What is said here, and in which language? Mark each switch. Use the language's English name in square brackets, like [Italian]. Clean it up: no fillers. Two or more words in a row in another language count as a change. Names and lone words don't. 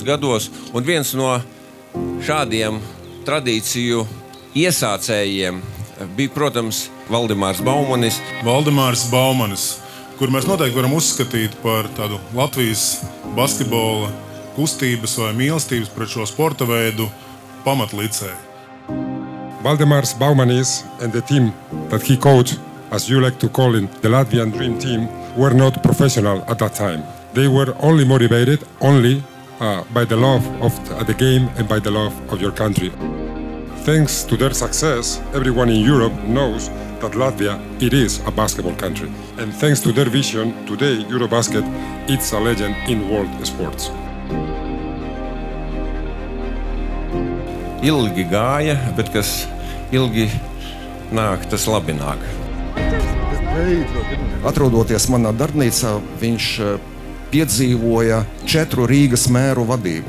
[Latvian] gados, un viens no šādiem tradīciju iesācējiem bija, protams, Valdemārs Baumanis. Valdemārs Baumanis, kur mēs noteikti varam uzskatīt par tādu Latvijas basketbola kustības vai mīlestības pret šo sporta veidu pamatlicēju. [English] Valdemārs Baumanis and the team that he coached, as you like to call it, the Latvian Dream Team, were not professional at that time. They were only motivated by the love of the game and by the love of your country. Thanks to their success, everyone in Europe knows that Latvia, it is a basketball country. And thanks to their vision, today Eurobasket is a legend in world sports. [Latvian] Ilgi gāja, bet kas ilgi nāk, tas labi nāk. Atrodoties manā darbnīcā, viņš piedzīvoja 4 Rīgas mēru vadību.